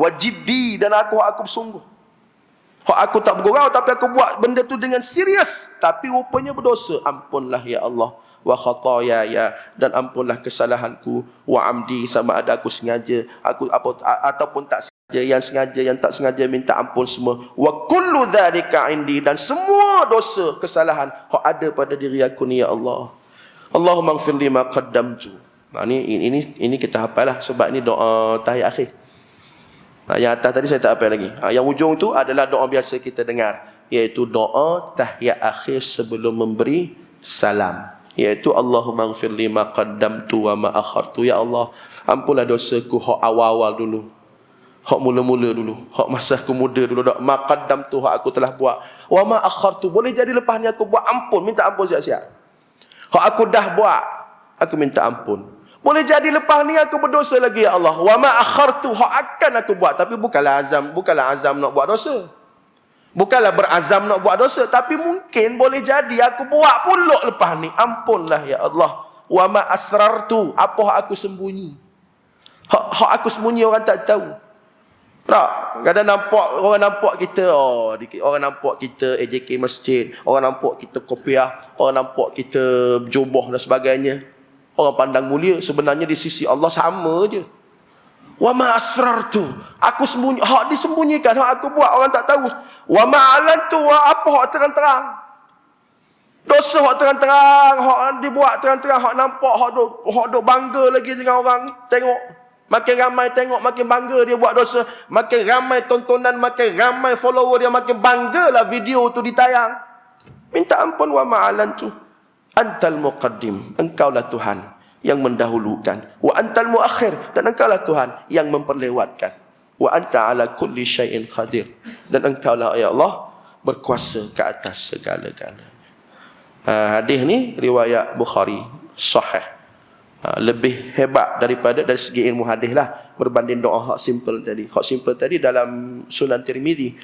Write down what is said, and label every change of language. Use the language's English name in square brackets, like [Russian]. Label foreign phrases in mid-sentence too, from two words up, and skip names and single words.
[Malay] Wajibdi, dan aku bersungguh. Hak aku tak bergurau, tapi aku buat benda tu dengan serius, tapi rupanya berdosa. Ampunlah ya Allah. [Arabic] Wa khatayaya, [Malay] dan ampunlah kesalahanku. [Arabic] Wa amdi, [Malay] sama ada aku sengaja, aku apa ataupun tak sengaja. Yang sengaja, yang tak sengaja, minta ampun semua. [Arabic] Wa kullu dzalika indi, [Malay] dan semua dosa, kesalahan hak ada pada diri aku ni ya Allah. [Arabic] Allahumma ighfir li ma qaddamtu. [Malay] Nah, ini kita hafal lah, sebab ini doa tahiyat akhir. Yang atas tadi saya tak hafal lagi. Yang ujung tu adalah doa biasa kita dengar, iaitu doa tahiyat akhir sebelum memberi salam, iaitu [Arabic] Allahumma ighfir li ma qaddamtu wa ma akhartu. [Malay] Ya Allah, ampunlah dosaku hak awal-awal dulu, hak mula-mula dulu, hak masa aku muda dulu, dak [Arabic] ma qaddamtu, [Malay] hak aku telah buat, [Arabic] wa ma akhartu, [Malay] boleh jadi lepas ni aku buat, ampun, minta ampun siap-siap. Hak aku dah buat, aku minta ampun. Boleh jadi lepas ni aku berdosa lagi ya Allah. [Arabic] Wa ma akhartu, [Malay] hak akan aku buat, tapi bukanlah azam nak buat dosa. Bukanlah berazam nak buat dosa, tapi mungkin boleh jadi aku buat pula lepas ni. Ampunlah ya Allah. [Arabic] Wa ma asrartu, [Malay] apa hak aku sembunyi. Hak aku sembunyi orang tak tahu. Tak, kadang orang nampak kita, orang nampak kita AJK masjid, orang nampak kita kopiah, orang nampak kita berjubah dan sebagainya. Orang pandang mulia, sebenarnya di sisi Allah sama je. [Arabic] Wa ma asrartu, [Malay] aku sembunyi, hak disembunyikan, hak aku buat orang tak tahu. [Arabic] Wa ma alantu, [Malay] apa hak terang-terang. Dosa hak terang-terang, hak dibuat terang-terang, hak nampak, hak duk bangga lagi dengan orang tengok. Makin ramai tengok, makin bangga dia buat dosa. Makin ramai tontonan, makin ramai follower dia, makin banggalah video tu ditayang. Minta ampun. [Arabic] Wa ma alantu, antal muqaddim, [Malay] engkaulah Tuhan yang mendahulukan. [Arabic] Wa antal muakhir, [Malay] dan engkaulah Tuhan yang memperlewatkan. [Arabic] Wa anta ala kulli syai'in qadir, [Malay] dan engkaulah ya Allah berkuasa ke atas segala-galanya. Hadis ni riwayat Bukhari, sahih. Lebih hebat daripada dari segi ilmu hadis lah, berbanding doa hak simple tadi. Hak simple tadi dalam Sunan Tirmizi.